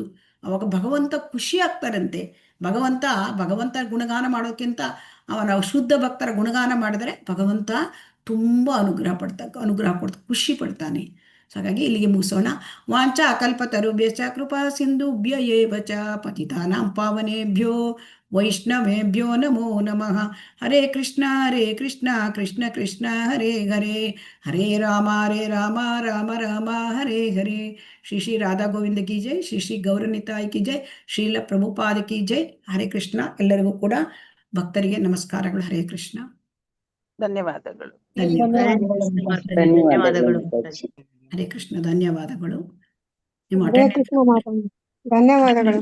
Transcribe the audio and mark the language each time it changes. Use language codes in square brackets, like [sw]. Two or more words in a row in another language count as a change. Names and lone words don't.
[kn] ಅವಾಗ ಭಗವಂತ ಖುಷಿ ಆಗ್ತಾರಂತೆ. ಭಗವಂತ ಗುಣಗಾನ ಮಾಡೋಕ್ಕಿಂತ ಅವನ ಶುದ್ಧ ಭಕ್ತರ ಗುಣಗಾನ ಮಾಡಿದರೆ ಭಗವಂತ ತುಂಬ ಅನುಗ್ರಹ ಕೊಡ್ತಾ ಖುಷಿ ಪಡ್ತಾನೆ. ಸೊ ಹಾಗಾಗಿ ಇಲ್ಲಿಗೆ ಮುಗಿಸೋಣ. [sa] ವಾಂಚಾ ಕಲ್ಪತರುಭ್ಯಶ್ಚ ಕೃಪಾ ಸಿಂಧುಭ್ಯ ಏವ ಚ ಪತಿತಾನಾಂ ಪಾವನೇಭ್ಯೋ ವೈಷ್ಣವೇಭ್ಯೋ ನಮೋ ನಮಃ. ಹರೇ ಕೃಷ್ಣ ಕೃಷ್ಣ ಕೃಷ್ಣ ಹರೇ ಹರೇ, ಹರೇ ರಾಮ ರಾಮ ರಾಮ ಹರೇ ಹರೇ. [hi] श्री राधा गोविंद की जय, श्री गौरनिताई की जय, श्रील प्रभुपाद की जय। हरे कृष्ण. [kn] ಎಲ್ಲರಿಗೂ ಕೂಡ ಭಕ್ತರಿಗೆ ನಮಸ್ಕಾರಗಳು. ಹರೇ ಕೃಷ್ಣ. ಧನ್ಯವಾದಗಳು. ಧನ್ಯವಾದಗಳು. ಹರೇ ಕೃಷ್ಣ. ಧನ್ಯವಾದಗಳು. ನಿಮ್ಮ ಹರೇ ಕೃಷ್ಣ ಮಾತಾಡಿ. ಧನ್ಯವಾದಗಳು.